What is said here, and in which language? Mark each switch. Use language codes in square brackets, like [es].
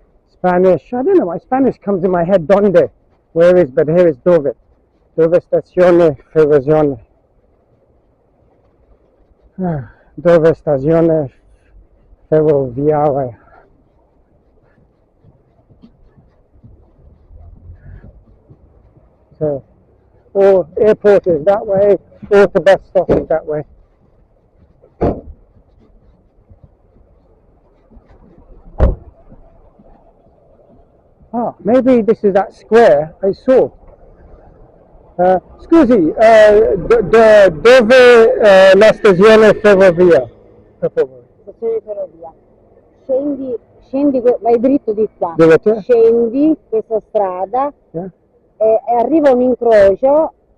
[en] Spanish, I don't know, my Spanish comes in my head, donde? Where is, but here is dove. [it] Dove stazione ferroviaria. Dove stazione ferroviaria. [en] So, or airport is that way, or the bus stop is that way. Maybe this is that square I saw. [it] Scusi, dove la stazione ferrovia? Stazione di ferrovia. Scendi, vai dritto di qua. Dove? Scendi questa strada [en] Yeah. [it] e arriva un incrocio.